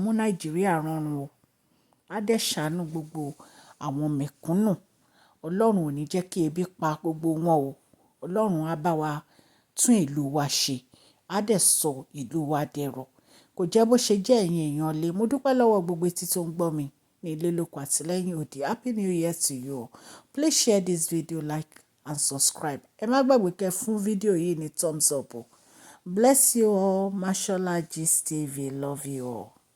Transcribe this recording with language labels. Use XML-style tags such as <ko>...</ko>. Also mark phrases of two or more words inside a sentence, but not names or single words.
<yo>mú Nàìjíríà rọrùn o á dẹ̀ ṣàánú gbogbo àwọn mẹ̀kúnnù Ọlọ́run ò ní jẹ́ kí ebi pa gbogbo wọn o Ọlọ́run á bá wa tún ìlú wa ṣe á dẹ̀ sọ ìlú wa dẹ̀rọ̀ kò jẹ́ bó ṣe jẹ́ ẹ̀yin èèyàn lé mo dúpẹ́ lọ́wọ́ gbogbo etí tó ń gbọ́ mi ní ilé lóko àtìlẹ́yìn òdì</yo> <en>happy new year to you please share this video like and subscribe</en> <yo>ẹ má gbàgbé kẹ́ fún fídíò yìí ní</yo> <en>thumbs up</en> <yo>o</yo> <en>bless you all</en> <yo>Mashola Gist TV</yo> <en>love you all.</en>